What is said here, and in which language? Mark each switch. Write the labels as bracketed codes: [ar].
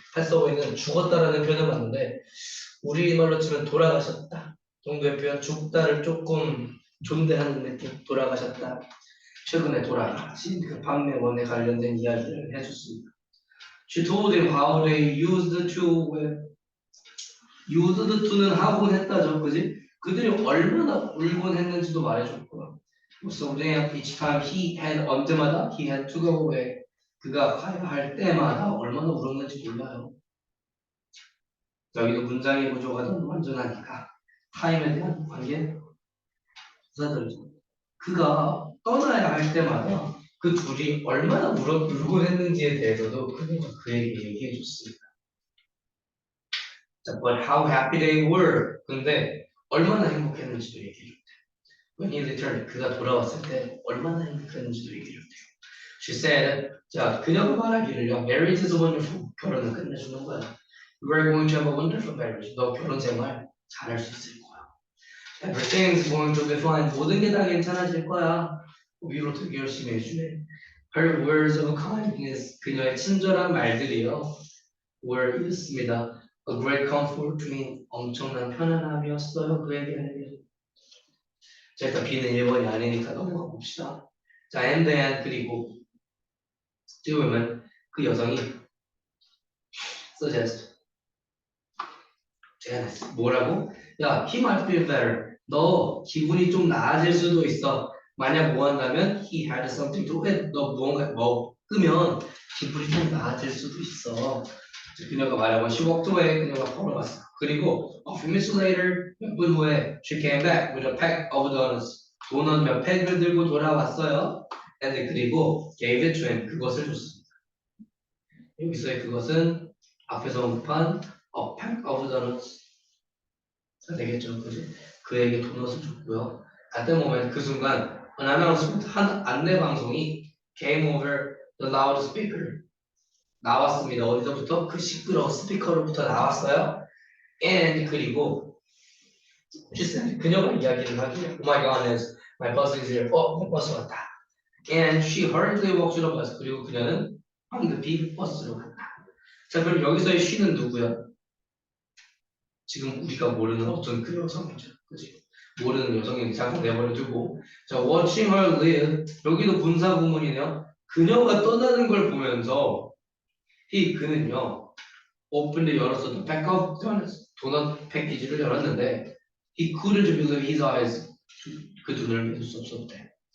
[en] passed away [ko] 는 죽었다라는 표현을 봤는데 우리말로 치면 돌아가셨다 정도의 표현. 죽다를 조금 존대하는 느낌. 돌아가셨다. 최근에 돌아가신 그 판매원에 관련된 이야기를 해줬습니다. [en] She told him how they used to used to는 [ko] 하곤 했다죠. 그지? 그들이 얼마나 울곤 했는지도 말해줬고요. [en] So then each time he had [ko] 언제마다 [en] he had to go away. [ko] 그가 가야 할 때마다 얼마나 울었는지 몰라요. 여기도 문장의 구조가 너무 완전하니까 타임에 대한 관계 부사들죠. 그가 떠나야 할 때마다 그 둘이 얼마나 울곤 했는지에 대해서도 그에게 얘기해 줬습니다. [en] 자, but how happy they were. [ko] 근데 얼마나 행복했는지도 얘기해 줬대요. [en] When he returned, [ko] 그가 돌아왔을 때 얼마나 행복했는지도 얘기해 줬대요. [en] She said, 자, [ko] 그녀가 말하기를요. [en] Marriage is wonderful. [ko] 결혼은 끝내주는 거야. [en] You are going to have a wonderful marriage. [ko] 너 결혼 생활 잘할 수 있을 거야. [en] Everything's going to be fine. [ko] 모든 게 다 괜찮아질 거야. 위로 되게 열심히 해주네. [en] Her words of kindness. [ko] 그녀의 친절한 말들이요. [en] were [ko] 이렇습니다. [en] A great comfort to me. [ko] 엄청난 편안함이었어요. 그에게는. 자, 일단 B는 1번이 아니니까 넘어가 봅시다. 자, [en] and then [ko] 그리고 지금은 그 여성이 suggest 제안했어. 뭐라고? 야, [en] he might feel better. [ko] 너 기분이 좀 나아질 수도 있어. 만약 뭐 한다면 [en] he had something to eat. [ko] 너 무언가 먹으면 기분이 좀 나아질 수도 있어. 그녀가 말하고 [en] she walked away. [ko] 그녀가 걸어갔어. 그리고 [en] a few minutes later [ko] 몇 분 후에 [en] she came back with a pack of donuts. [ko] 도넛 몇 팩을 들고 돌아왔어요. [en] and [ko] 그리고 [en] gave it to him. [ko] 그것을 줬습니다. 여기서의 그것은 앞에서 언급한 [en] a pack of donuts [ko] 되겠죠, 그지? 그에게 도넛을 줬고요. [en] At that moment, [ko] 그 순간 [en] an announcement, [ko] 한 안내 방송이 [en] came over the loudspeaker [ko] 나왔습니다. 어디서부터? 그 시끄러운 스피커로부터 나왔어요. [en] And [ko] 그리고 [en] she said, [ko] 그녀가 이야기를 하기에 [en] Oh my goodness, my bus is here. [ko] 내 버스 왔다. [en] And she hurriedly walked to the bus. [ko] 그리고 그녀는 황급히 버스로 갔다. 자, 그럼 여기서의 she는 누구야? 지금 우리가 모르는 어떤 그 여성이죠. 그지? 모르는 여성에게 잠깐 내버려 두고 자, [en] watching her leave [ko] 여기도 분사 구문이네요. 그녀가 떠나는 걸 보면서 그는요 [en] opened [ko] 열었어 [en] the pack of donuts [ko] 도넛 패키지를 열었는데 [en] he couldn't believe his eyes [ko] 그 눈을 믿을 수 없었대.